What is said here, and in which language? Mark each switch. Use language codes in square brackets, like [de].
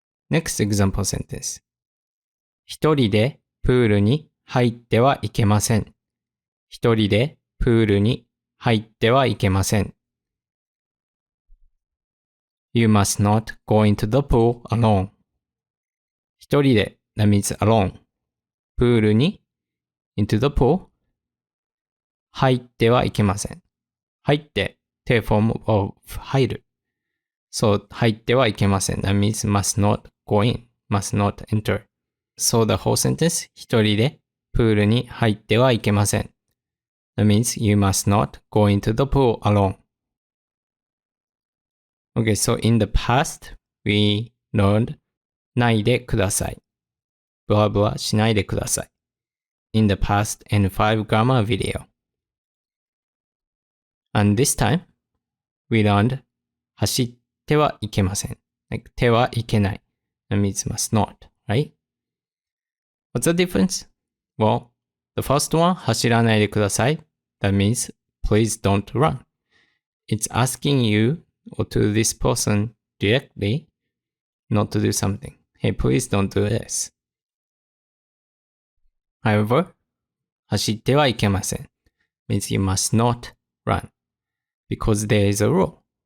[en] Next example sentence [ja] 一人でプールに入ってはいけません一人でプールに入ってはいけません [en] You must not go into the pool alone. [ja] 一人で [en] that means alone. [ja] プールに [en] into the pool [ja] 入ってはいけません。入って [en] tail form of [ja] 入る。 [en] So [ja] 入ってはいけません。 [en] That means must not go in, must not enter. So the whole sentence [ja] 一人でプールに入ってはいけません。 [en] That means you must not go into the pool alone.Okay, so in the past, we learned [ja] ないでください。ブワブワしないでください。 [en] In the past N5 grammar video. And this time, we learned [ja] 走ってはいけません。 [en] Like, [ja] 手はいけない。 [en] That means must not, right? What's the difference? Well, the first one [ja] 走らないでください。 [en] That means please don't run. It's asking you or to this person directly not to do something. Hey, please don't do this. However, [ja] 走ってはいけません [en] means you must not run because there is a rule.